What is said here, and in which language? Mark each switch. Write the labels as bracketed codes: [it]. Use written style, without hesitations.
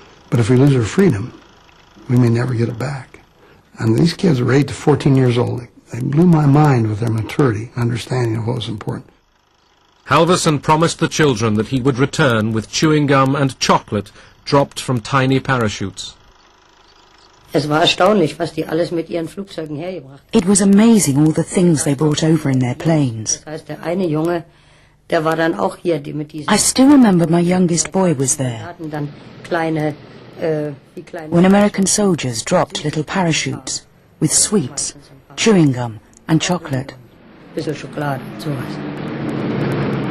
[en] But if we lose our freedom, we may never get it back. And these kids were 8 to 14 years old. They blew my mind with their maturity and understanding of what was important. Halverson promised the children that he would return with chewing gum and chocolate dropped from tiny parachutes. [de] Es war erstaunlich, was die alles mit ihren Flugzeugen hergebracht haben. [en] It was amazing all the things they brought over in their planes. [de] Das heißt, der eine Junge, der war dann auch hier, die mit diesen... [en] I still remember my youngest boy was there. [de] hatten dann kleine, wie kleine... [en] When American soldiers dropped little parachutes with sweets, chewing gum and chocolate. [de] Bisschen Schokolade, sowas.